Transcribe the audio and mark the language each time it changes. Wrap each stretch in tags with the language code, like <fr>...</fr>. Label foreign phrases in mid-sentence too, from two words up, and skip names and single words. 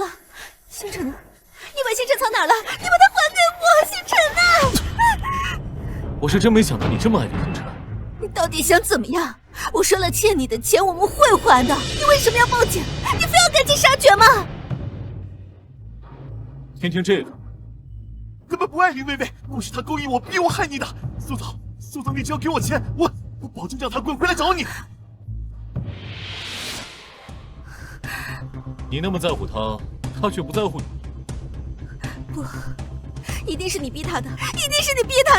<zh>星辰呢？你把星辰藏哪兒了？你把它還給我，星辰呢？我是真沒想到你這麼愛李星辰。你到底想怎麼樣？我說了欠你的錢我們會還的，你為什麼要報警？你非要趕盡殺絕嗎？聽聽這個。根本不愛林薇薇，都是她勾引我，逼我害你的。蘇總，你只要給我錢，我保證讓她滾回來找你。你那麼在乎他，他卻不在乎你。不，一定是你逼他的，一定是你逼他的。</zh>